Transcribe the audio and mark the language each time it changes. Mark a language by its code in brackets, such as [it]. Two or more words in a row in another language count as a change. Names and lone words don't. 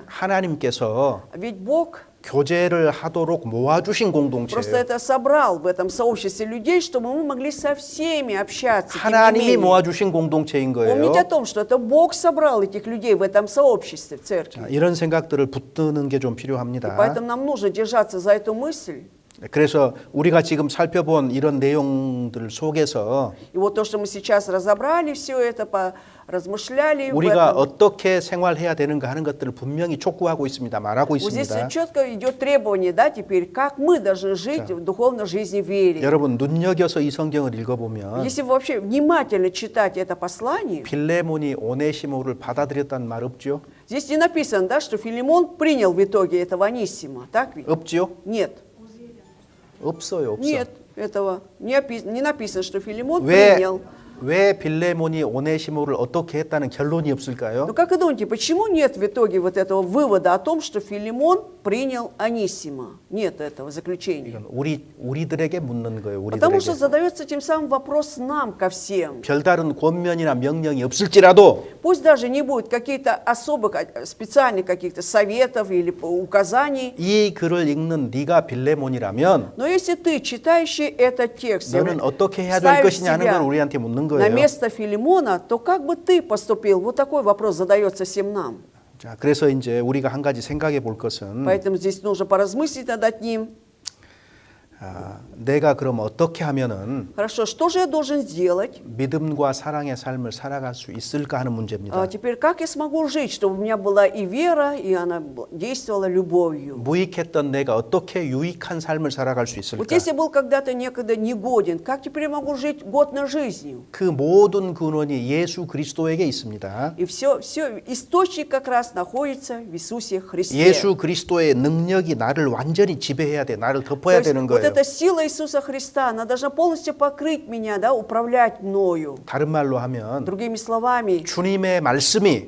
[ko] 하나님께서 [ru] ведь Бог [ko] 교제를 하도록 모아주신 [ru] просто [ko] 공동체예요. [ru] это собрал в этом сообществе людей, чтобы мы могли со всеми общаться. тем не [ko] 하나님이 [ru] менее. [ko] 모아주신 공동체인 거예요. [ru] Помните о том, что это Бог собрал этих людей в этом сообществе, в церкви. [ko] 자, 이런 생각들을 붙드는 게 좀 [ru] И [ko] 필요합니다. [ru] поэтому нам нужно держаться за эту мысль. [ko] 그래서 우리가 지금 살펴본 이런 내용들 속에서 [ru] И вот то, что мы сейчас разобрали, все это, размышляли в [ko] 우리가 [ru] этом. [ko] 어떻게 생활해야 되는가 하는 것들을 분명히 촉구하고 있습니다. 말하고 [ru] Вот здесь [ko] 있습니다. [ru] четко идет требование, да, теперь, как мы должны жить в духовной жизни вере. [ko] 여러분 눈여겨서 이 성경을 읽어보면 [ru] Если вообще внимательно читать это послание, [ko] 빌레몬이 오네시모를 받아들였다는 말 없죠? [ru] здесь не написано, да, что Филимон принял в итоге этого Анисима, так ведь? [ko] 없죠? [ru] Нет, [ko] 없어요, 없어. [ru] нет, этого не написано, что Филимон [ko] 왜, [ru] принял. [ko] 왜 빌레몬이 오네시모를 어떻게 했다는 결론이 없을까요? [ru] Ну как вы думаете, почему нет в итоге вот этого вывода о том, что Филимон принял Анисима? Нет этого заключения. [ko] 이건 우리들에게 묻는 거예요. [ru] Потому что [ko] 우리들에게. [ru] задается тем самым вопрос нам ко всем. [ko] 별다른 권면이나 명령이 없을지라도 [ru] Пусть даже не будет каких-то особых, специальных каких-то советов или указаний, [ko] 이 글을 읽는 네가 빌레몬이라면 [ru] но если ты, читающий этот текст, [ko] 너는 어떻게 해야 될 [ru] ставишь [ko] 것이냐 하는 걸 [ru] себя [ko] 우리한테 묻는 [ru] на [ko] 거예요. [ru] место Филимона, то как бы ты поступил? Вот такой вопрос задается всем нам. [ko] 자, 그래서 이제 우리가 한 가지 생각해 볼 것은 [ru] Поэтому здесь нужно поразмыслить над одним. [ko] 내가 그럼 어떻게 하면은 [ru] Хорошо, что же я должен сделать? [ko] 믿음과 사랑의 삶을 살아갈 수 있을까 하는 문제입니다. [ru] Теперь как я смогу жить, чтобы у меня была и вера, и она действовала любовью? [ko] 무익했던 내가 어떻게 유익한 삶을 살아갈 수 [ru] Вот [ko] 있을까? [ru] если я был когда-то некогда негоден, как теперь я могу жить годно жизнью? [ko] 그 모든 근원이 예수 그리스도에게 있습니다. [ru] И все источник как раз находится в Иисусе Христе. [ko] 예수 그리스도의 능력이 나를 완전히 지배해야 돼. 나를 [ru] То [ko] 덮어야 [ru] есть [ko] 되는 [ru] вот [ko] 거예요. [ru] эта сила Иисуса Христа, она должна полностью покрыть меня, да, управлять мною. [ko] 다른 말로 하면 [ru] Другими словами, [ko] 주님의 말씀이